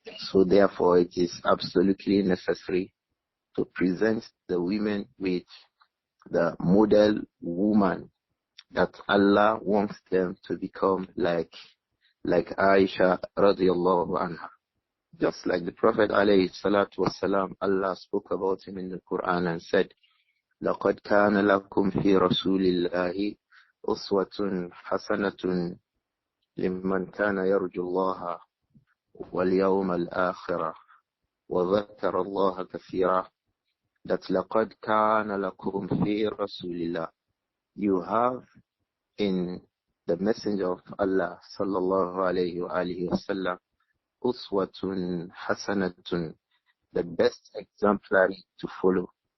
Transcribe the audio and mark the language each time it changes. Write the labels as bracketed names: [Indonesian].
[English] So therefore, it is absolutely necessary to present the women with the model woman that Allah wants them to become like Āishah radiallahu anha. Just like the Prophet alayhi salatu wasalam, Allah spoke about him in the Quran and said, [Arabic] لَقَدْ كَانَ لَكُمْ فِي رَسُولِ اللَّهِ أُسْوَةٌ حَسَنَةٌ لِمَّنْ كَانَ يَرْجُو اللَّهَ وَالْيَوْمَ الْآخِرَةَ وَذَكَرَ اللَّهَ كَثِيرًا. [English] That [Arabic] لَقَدْ كَانَ لَكُمْ فِي رَسُولِ اللَّهِ, [English] you have in the Messenger of Allah sallallahu alayhi wa alihi wa sallam, uswatun hasanatun, the best exemplary to follow.